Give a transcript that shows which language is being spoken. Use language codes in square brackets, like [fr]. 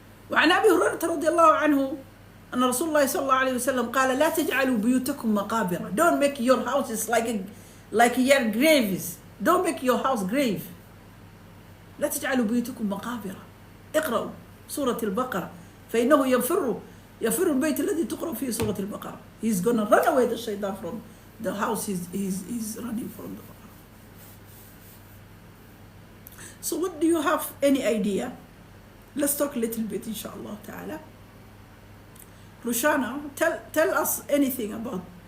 [ar] وعن أبي هريرة رضي الله عنه أن رسول الله صلى الله عليه وسلم قال لا تجعلوا بيوتكم مقابر. [en] Don't make your houses like your graves. Don't make your house grave. [ar] لا تجعلوا بيوتكم مقابر. اقرأوا سورة البقرة فإنه يفر البيت الذي تقرأ فيه سورة البقرة. [en] He's gonna run away the shaitan from the house he's running from the Baqarah. So what do you have any idea? Let's talk a little bit inshallah ta'ala. Rushana, tell us anything about